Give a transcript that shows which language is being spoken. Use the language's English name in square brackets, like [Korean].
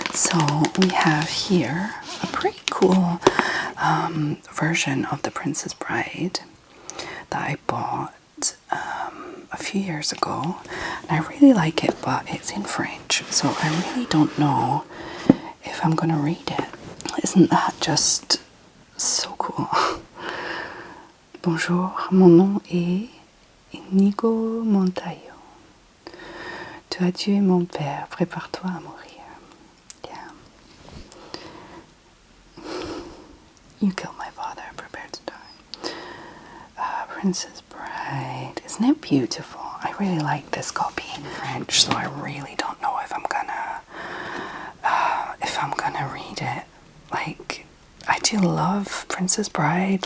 [English] So we have here a pretty cool version of The Princess Bride that I bought a few years ago, and I really like it, but it's in French, so I really don't know if I'm gonna read it. Isn't that just so cool? [French] Bonjour, mon nom est Inigo Montayo. Tu as tué mon père, prépare-toi à mourir. [English] Yeah. You killed my father, prepare to die. Princess Bride. Isn't it beautiful? I really like this copy in French, so I really don't know if I'm gonna if I'm gonna read it. Like, I do love Princess Bride.